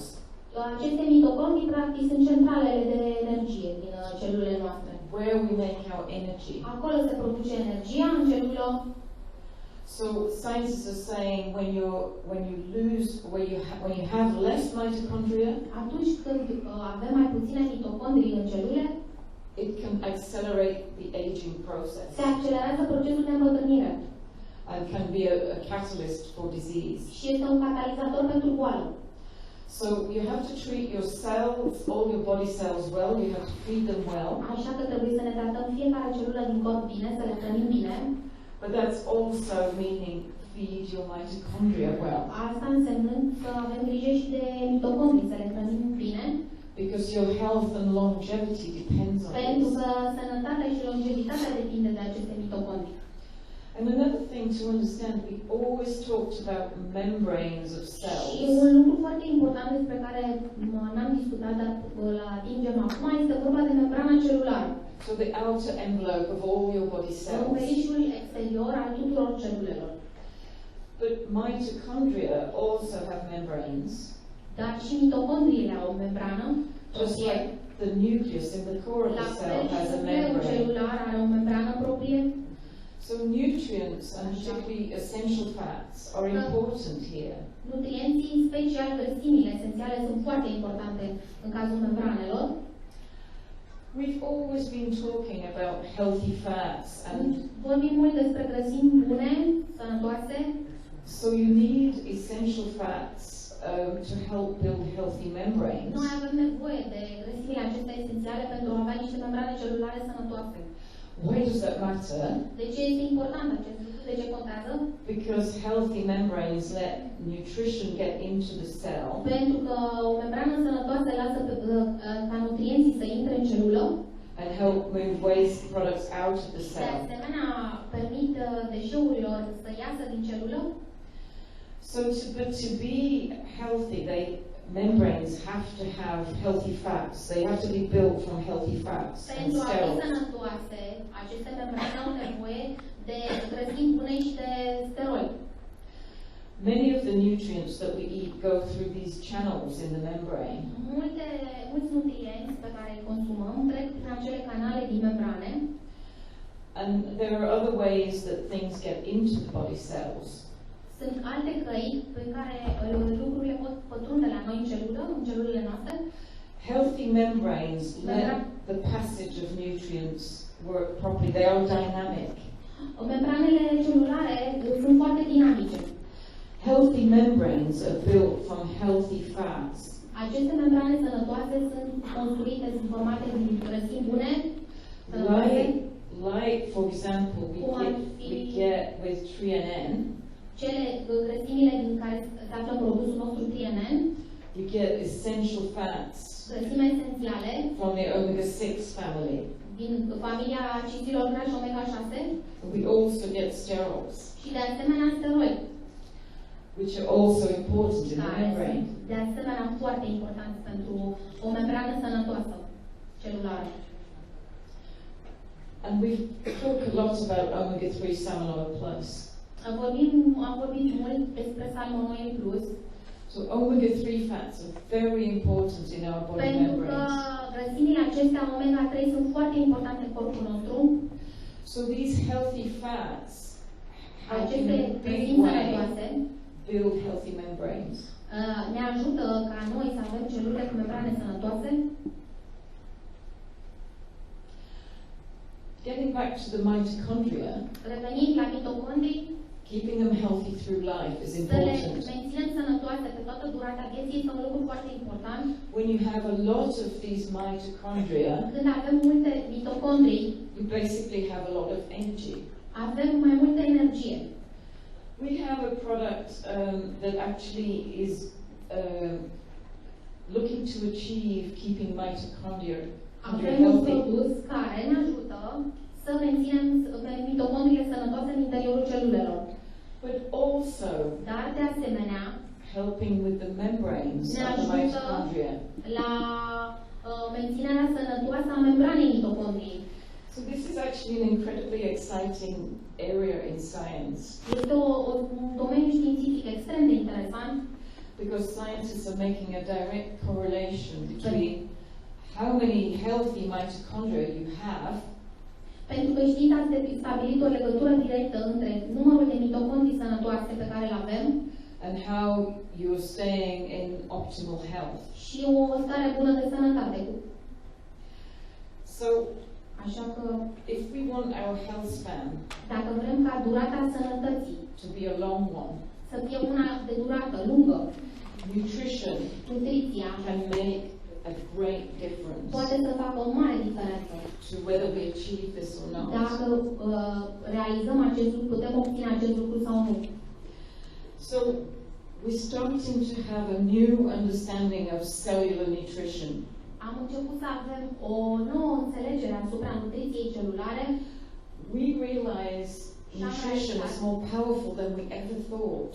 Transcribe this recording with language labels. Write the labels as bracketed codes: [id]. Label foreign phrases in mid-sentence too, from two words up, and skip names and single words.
[ro] Aceste mitocondrii, practic, sunt centralele de energie din celulele noastre. [en] Where we make our energy. [ro] Acolo se produce energia în celulă. [en] So scientists are saying when you have less mitochondria, [ro] Atunci când avem mai puține mitocondrii în celule, [en] it can accelerate the aging process [ro] se accelerează procesul de îmbătrânire [en] and can be a catalyst for disease. [ro] și este un catalizator pentru boală. [en] So you have to treat your cells, all your body cells well. You have to feed them well. [ro] Așa că trebuie să ne tratăm fiecare celulă din corp bine, să le hrănim bine. [en] But that's also meaning feed your mitochondria well. [ro] Asta însemnând să avem grijă și de mitocondrii, să le hrănim bine. [en] Because your health and longevity depends on [ro] Pentru [en] this. [ro] că sănătatea și longevitatea depinde de aceste mitocondrii. [en] And another thing to understand, we always talked about membranes of [ro] Și [en] cells. [ro] un lucru foarte important despre care n-am discutat, dar îl atingem acum, este vorba de membrana celulară. [en] So the outer envelope of all your body cells. [ro] Învelișul exterior al tuturor celulelor. [en] But mitochondria also have membranes. [ro] Dar și mitocondriile au o membrană. [en] Just like the nucleus in the core of [ro] La [en] the [ro] fel [en] cell [ro] și [en] has a [ro] nucleul [en] membrane. [ro] celular are o membrană proprie. [en] So nutrients, and particularly essential fats, are important here. [ro] Nutrienții, în special grăsimile esențiale, sunt foarte importante în cazul membranelor. [en] We've always been talking about healthy fats, and [ro] Vorbim mult despre grăsimi bune, sănătoase. [en] so you need essential fats to help build healthy membranes. [ro] Noi avem nevoie de grăsimile acestea esențiale pentru a avea niște membrane celulare sănătoase. [en] Why does that matter? [ro] De ce este important acest lucru? De ce contează? [en] Because healthy membranes let nutrition get into the cell. [ro] Pentru că o membrană sănătoasă lasă ca nutrienții să intre în celulă. [en] And help move waste products out of the [ro] De [en] cell. [ro] asemenea, permit deșeurilor să iasă din celulă. [en] But to be healthy, membranes have to have healthy fats. They have to be built from healthy fats and [ro] Pentru a fi [en] sterols. [ro] sănătoase, aceste membrane au nevoie de grăsimi bune și de steroli. [en] Many of the nutrients that we eat go through these channels in the membrane. [ro] Mulți nutrienți pe care îi consumăm trec prin acele canale din membrane. [en] And there are other ways that things get into the body cells. [ro] Sunt alte căi prin care lucrurile pot pătrunde la noi în celulele noastre. [en] Healthy membranes let the passage of nutrients work properly. They are dynamic. [ro] Membranele celulare sunt foarte dinamice. [en] Healthy membranes are built from healthy fats. [ro] Aceste membrane sănătoase sunt construite, sunt formate din grăsimi bune, sănătoase. [en] Like for example, we get with TNN. [ro] Cele grăsimile din care se află produsul nostru TNN. [en] We get essential fats. [ro] Grăsime esențiale. [en] From the omega-6 family. [ro] Din familia acizilor grași omega-6. [en] We also get sterols. [ro] Și de asemenea steroli. [en] Which are also important in the membrane. [ro] De asemenea foarte important pentru o membrană sănătoasă celulară. [en] And we've talked a lot about omega-3 salmon oil plus. [ro] Am vorbit mult despre salmon oil plus. [en] So omega-3 fats are very important in our body membranes. [ro] Pentru că grăsimile acestea omega-3 sunt foarte importante în corpul nostru. [en] So these healthy fats [ro] aceste grăsimi sănătoase [en] build healthy membranes. [ro] Ne ajută ca noi să avem celule cu membrane sănătoase. [en] Getting back to the mitochondria, [ro] revenind la mitocondrii, [en] keeping them healthy through life is important. [ro] Să le menținem sănătoase pe toată durata vieții este un lucru foarte important. [en] When you have a lot of these mitochondria, [ro] când avem multe mitocondrii, [en] you basically have a lot of energy. [ro] Avem mai multă energie. [en] We have a product that actually is looking to achieve keeping mitochondria [ro] Avem un produs care ne ajută să menținem mitocondriile sănătoase în interiorul celulelor. [en] But also, [ro] dar de asemenea, [en] helping with the membranes of the mitochondria. [ro] La menținerea sănătoasă a membranei mitocondriei. [en] So this is actually an incredibly exciting area in science. [ro] Este un domeniu științific extrem de interesant. [en] Because scientists are making a direct correlation between how many healthy mitochondria you have. [ro] Pentru că știința a stabilit o legătură directă între numărul de mitocondrii sănătoase pe care le avem [en] and how you're staying in optimal health. [ro] Și o stare bună de sănătate. [en] So, [ro] așa că, [en] if we want our health span, [ro] dacă vrem ca durata sănătății [en] to be a long one, [ro] să fie una de durată lungă, [en] nutriția can make a great difference. [ro] Poate să facă o mare diferență. [en] To whether we achieve this or not. [ro] Dacă realizăm acest lucru, putem obține acest lucru sau nu. [en] So, we're starting to have a new understanding of cellular nutrition. [ro] Am început să avem o nouă înțelegere asupra nutriției celulare. [en] We realize nutrition is more powerful than we ever thought.